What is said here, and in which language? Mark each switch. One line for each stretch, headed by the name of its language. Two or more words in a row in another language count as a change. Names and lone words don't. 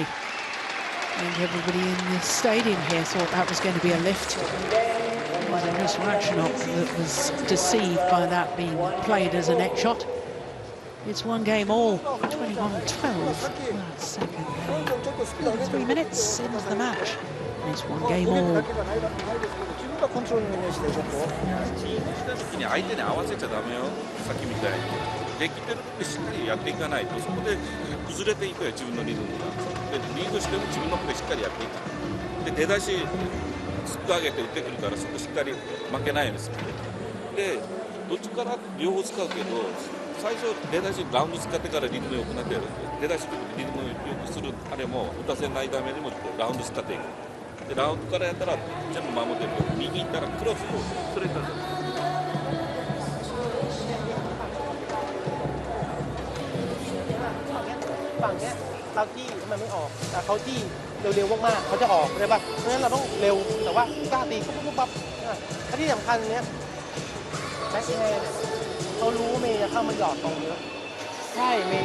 English: I think everybody in the stadium here thought that was going to be a lift. It was just Ratchanok that was deceived by that being played as a net shot. It's one game all, 21-12. Second game. 3 minutes into the match. It's one game all.
Japanese: 時に相手に合わせちゃダメよ、さっきみたいに。できてるってしっかりやっていかないと、そこで崩れていくよ、自分のリズムが。で、リードしても自分のプレーしっかりやっていく。で、出だし、スッと上げて打ってくるから、そこしっかり負けないようにする。で、どっちから両方使うけど、最初、出だしラウンド使ってからリズム良くなってやるんで、出だしリズム良くするあれも、打たせないためにもラウンド使っていく。で、ラウンドからやったら全部守ってる。右行ったらクロスをストレートで。
Thai: ฝั่งเนี้ยเราจี้มันไม่ออกแต่เขาจี้เร็วๆมากๆเขาจะออกใช่ป่ะเพราะฉะนั้นเราต้องเร็วแต่ว่ากล้าตีปุ๊บปั๊บถ้าที่สำคัญเนี้ยแบ็คแฮนด์เขารู้ว่าเมย์จะเข้ามาหยอดตรงเยอะใช่เมย์